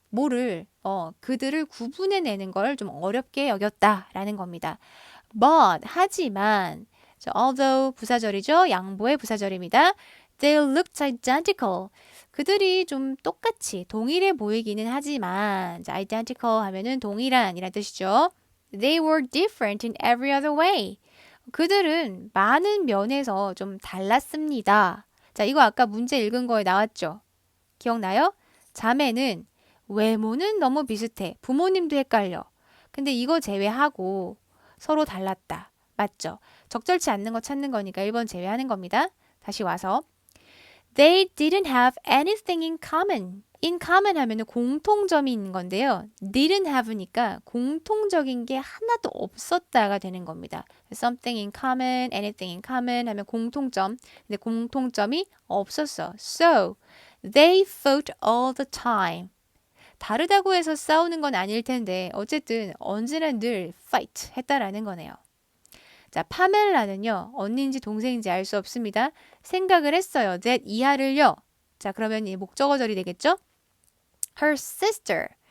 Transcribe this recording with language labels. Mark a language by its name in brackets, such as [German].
[Korean] 뭐를, 그들을 구분해내는 걸 좀 어렵게 여겼다라는 겁니다. But, 하지만, although 부사절이죠. 양보의 부사절입니다. [English] They looked identical. [Korean] 그들이 좀 똑같이 동일해 보이기는 하지만 identical 하면은 동일한이란 뜻이죠. [English] They were different in every other way. [Korean] 그들은 많은 면에서 좀 달랐습니다. 자, 이거 아까 문제 읽은 거에 나왔죠? 기억나요? 자매는 외모는 너무 비슷해. 부모님도 헷갈려. 근데 이거 제외하고 서로 달랐다. 맞죠? 적절치 않는 거 찾는 거니까 1번 제외하는 겁니다. 다시 와서 [English] They didn't have anything in common. [Korean] In common 하면은 공통점이 있는 건데요. [English] didn't have [Korean] 니까 공통적인 게 하나도 없었다가 되는 겁니다. [English] something in common, anything in common [Korean] 하면 공통점. 근데 공통점이 없었어. [English] So, they fought all the time. [Korean] 다르다고 해서 싸우는 건 아닐 텐데 어쨌든 언제나 늘 fight 했다라는 거네요. 자, 파멜라는요. 언니인지 동생인지 알 수 없습니다. 생각을 했어요. that 이하를요. 자, 그러면 이 목적어절이 되겠죠? [English] her sister.